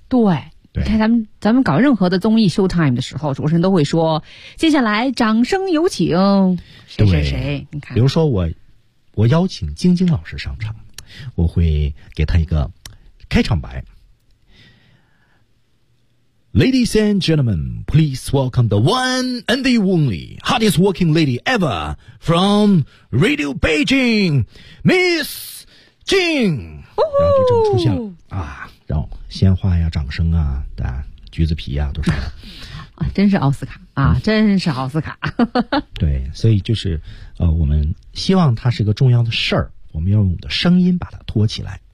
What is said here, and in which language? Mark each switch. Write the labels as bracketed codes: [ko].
[zh] 对，对，你看咱们搞任何的综艺 showtime 的时候，主持人都会说接下来掌声有请谁谁谁，你看，比如说我邀请晶晶老师上场，我会给他一个开场白。 [en] Ladies and gentlemen, please welcome the one and the only hottest working lady ever from Radio Beijing, Miss Jing. [zh] 然后就这么出现了啊，然后鲜花呀、掌声啊、啊橘子皮呀、啊、都上了。真是奥斯卡啊，真是奥斯卡。对，所以就是我们希望它是个重要的事儿，我们要用我们的声音把它托起来。